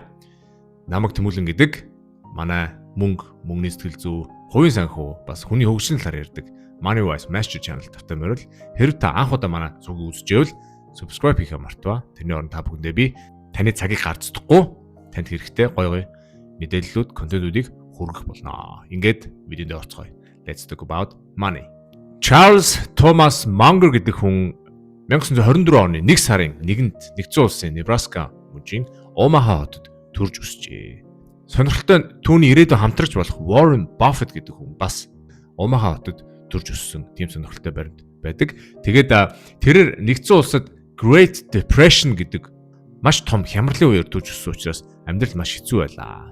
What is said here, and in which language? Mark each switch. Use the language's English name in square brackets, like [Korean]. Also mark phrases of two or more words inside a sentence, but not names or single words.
[Mongolian] Намайг Тэмүүлэн гэдэг. Манай мөнгөний сэтгэл зүй, хувийн санхүү, бас хүний хөгжлийн талаар ярьдаг Money Wise Master Channel тавтай морил. Хэрв та анх удаа манай зүгийг үзчихвэл subscribe хийхээ мартава. Тэрний оронд та бүхэндээ би таны цагийг гарцдахгүй танд хэрэгтэй гоё мэдээллүүд, контентуудыг хүргэх болно. Ингээд видеонд орцгоё. [English] Let's talk about money. [Mongolian] Charles Thomas Munger гэдэг хүн 1924 оны 1 сарын 1-нд нэгдсэн улсын Небраска мужийн Омаха хотод төрж өсжээ. Сонирхолтой нь түүний ирээдүйн хамтрагч болох Warren Buffett гэдэг хүн бас Омаха хотод төрж өссөн тийм сонирхолтой баримт байдаг. Тэгээд тэрээр нэгдсэн улсад Great Depression гэдэг маш том хямралын үеэр төрж өссөн учраас амьдрал маш хэцүү байлаа.